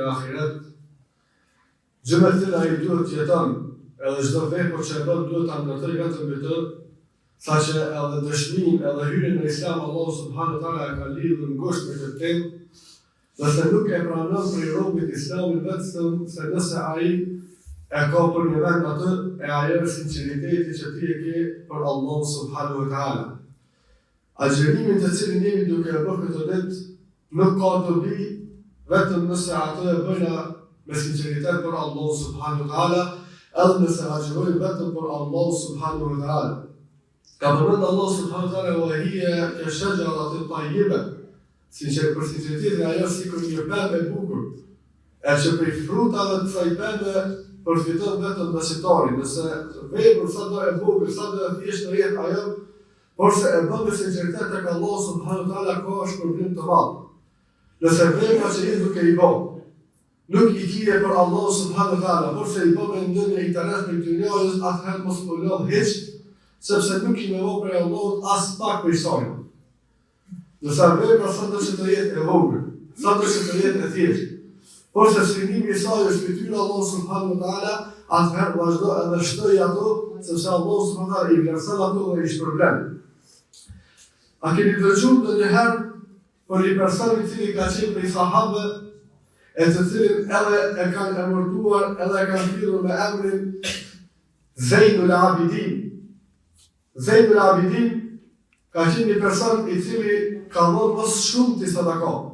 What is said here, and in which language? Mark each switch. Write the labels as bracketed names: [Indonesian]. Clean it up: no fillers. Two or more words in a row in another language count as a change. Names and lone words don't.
[Albanian] ahiret, gjëme të tila i duhet jeton, edhe çdo vepër që e bën duhet ta ndërtoj vetëm mbi të, saqë edhe dëshmin edhe hyrjen në Islam Allahu [Arabic] سبحانه وتعالى [Albanian] e ka lidhur ngushtë me këtë temë, dhe se nuk e pranon për robët Islamin vetëm se nëse ai e ka për një vend atë e ajo sinqeriteti që ti e ke për Allahu [Arabic] سبحانه وتعالى. [Albanian] Agjërimin të cilin jemi duke e bërë këtë ditë nuk ka të bi vetëm nëse atë e bëjna me sinceritet për Allah [Arabic] سبحانه وتعالى, [Albanian] edhe nëse agjërojnë vetëm për Allah [Arabic] سبحانه وتعالى. [Albanian] Ka përmend Allah [Arabic] سبحانه وتعالى وهي كشجرة طيبة. [Albanian] Për sinceritetin ajo si kur një pemë e bukur, e që prej frutave të kësaj peme përfiton vetëm besimtari. Nëse vepër sa do e bukur, sa do e thjeshtë të jetë ajo, por se e bën me sinceritet tek Allah [Arabic] سبحانه وتعالى [Albanian] ka shpërblim të madh. Nëse vepra që jetë duke i bën, nuk i kije për Allah [Arabic] سبحانه وتعالى, [Albanian] por se i bën me ndonjë interes për dynjës, atëherë mos u lodh hiç, sepse nuk i nevojë për Allahut as pak për saj. Nëse vepra sa do të jetë e vogël, sa do të jetë e thjeshtë, por se synimi i saj është fytyrë Allah [Arabic] سبحانه وتعالى, [Albanian] atëherë vazhdo edhe shtoj ato, sepse Allah [Arabic] سبحانه وتعالى [Albanian] i vlerëson ato dhe i shpërblen. A keni dëgjuar ndonjëherë për një person i cili ka qenë prej sahabëve, e të cilin edhe e kanë emërtuar, edhe e kanë thirrur me emrin Zejnul Abidin. Zejnul Abidin ka qenë një person i cili ka dhënë më shumë të sadaka.